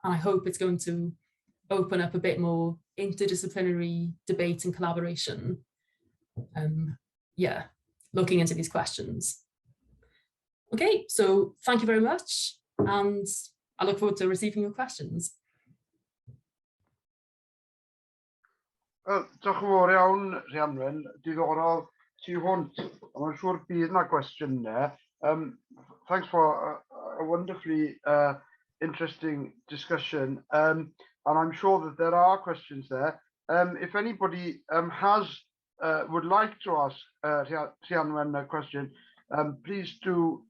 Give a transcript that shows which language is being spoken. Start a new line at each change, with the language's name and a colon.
English: And I hope it's going to open up a bit more interdisciplinary debate and collaboration. Looking into these questions. Okay, so thank you very much. And I look forward to receiving your questions.
Welsh: Diolch yn fawr iawn, Rhianwen, diddorol tu hwnt. Mae'n siŵr bydd yna gwestiynau.
English: Thanks for a wonderfully interesting discussion. And I'm sure that there are questions there. If anybody would like to ask Rhianwen a question, please do.